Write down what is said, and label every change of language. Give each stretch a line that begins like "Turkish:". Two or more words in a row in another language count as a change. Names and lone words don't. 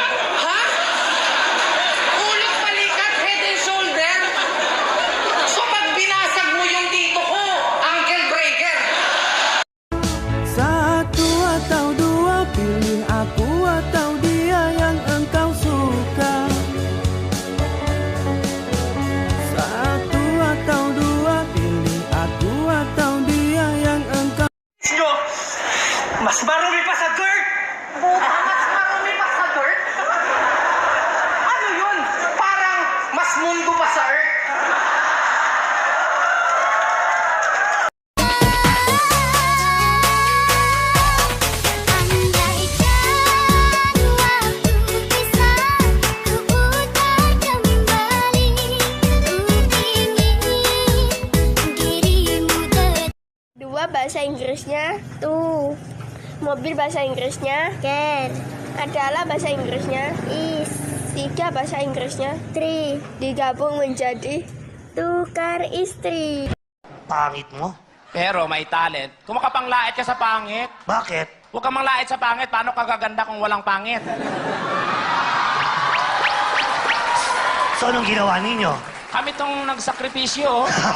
Filipino: Ha? Ulo, balikat,
English: head and shoulder?
Filipino: So pag binasag mo yung dito ko,
English: ankle breaker.
Indonesian: Satu atau dua, pilih aku atau dia yang engkau suka. Satu atau dua, pilih aku atau dia yang engkau.
Filipino: Nyo, mas marumi pa sa dirt! Mas marumi pa sa dirt? Ano yun? Parang mas mundo pa sa earth.
Indonesian: Andai kan waktu bisa kuputar kembali, ku ingin dirimu tetap. Dua bahasa Inggrisnya tuh. Mobil bahasa Inggrisnya Car, adalah bahasa Inggrisnya is, tiga bahasa Inggrisnya three, digabung menjadi tukar istri.
Filipino: Pangit mo? Pero may talent. Kung makapanglait ka sa pangit, Bakit? huwag kang manglait sa pangit. Paano ka gaganda kung walang pangit? So, anong ginawa ninyo? Kami tong nagsakripisyo.